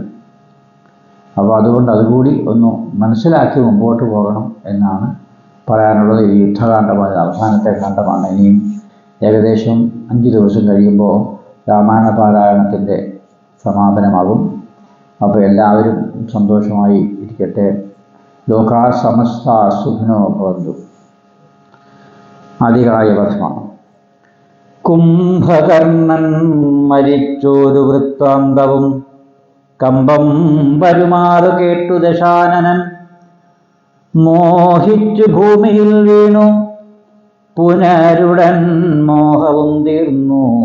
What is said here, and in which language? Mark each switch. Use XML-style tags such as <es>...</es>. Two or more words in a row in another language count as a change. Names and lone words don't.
<ml>അപ്പോൾ അതുകൊണ്ട് അതുകൂടി ഒന്ന് മനസ്സിലാക്കി മുമ്പോട്ട് പോകണം എന്നാണ് പറയാനുള്ളത്. ഈ യുദ്ധകാന്ഡമായ അവസാനത്തെ ഖണ്ഡമാണ്. ഇനിയും ഏകദേശം 5 ദിവസം കഴിയുമ്പോൾ രാമായണ പാരായണത്തിൻ്റെ സമാപനമാകും. അപ്പോൾ എല്ലാവരും സന്തോഷമായി ഇരിക്കട്ടെ.</ml> <sa>लोका समस्त सुखिनो भवन्तु.</sa> <ml>ആദികായ വധമാണ്. കുംഭകർണൻ മരിച്ചൊരു വൃത്താന്തവും കമ്പം വരുമാറു കേട്ടു ദശാനനൻ. മോഹിച്ചു ഭൂമിയിൽ വീണു പുനരുടൻ മോഹവും തീർന്നു.</ml>